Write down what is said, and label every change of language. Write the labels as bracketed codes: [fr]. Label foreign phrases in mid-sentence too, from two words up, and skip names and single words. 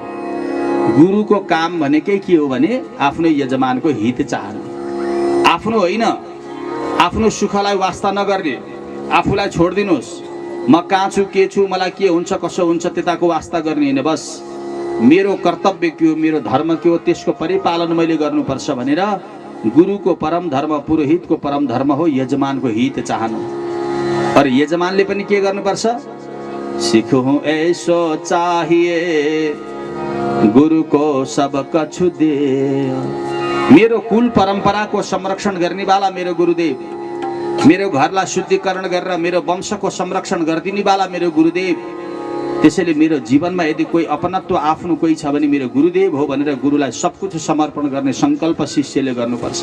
[ne] गुरुको काम भनेकै के हो भने आफ्नो यजमानको हित चाहनु, आफ्नो होइन, आफ्नो सुखलाई वास्ता नगर्ने, आफूलाई छोडिदिनुहोस्, म कहाँ छु के छु मलाई के हुन्छ कसो हुन्छ त्यताको वास्ता गर्ने होइन। बस मेरो कर्तव्य के हो, मेरो धर्म के हो, त्यसको परिपालन मैले गर्नुपर्छ भनेर गुरुको परम धर्म, पुरोहितको परम धर्म हो यजमानको हित चाहनु। और यजमानले पनि के गर्नुपर्छ? [hi] सिखौँ ऐसो चाहिए गुरु को सब कछु दे। [ne] मेरो कुल परम्पराको संरक्षण गर्ने वाला मेरो गुरुदेव, मेरो घरलाई शुद्धिकरण गरेर मेरो वंशको संरक्षण गरिदिने वाला मेरो गुरुदेव। त्यसैले मेरो जीवनमा यदि कोही अपनत्व आफ्नो कोही छ भने मेरो गुरुदेव हो भनेर गुरुलाई [hi] सब कुछ [ne] समर्पण गर्ने संकल्प शिष्यले गर्नुपर्छ।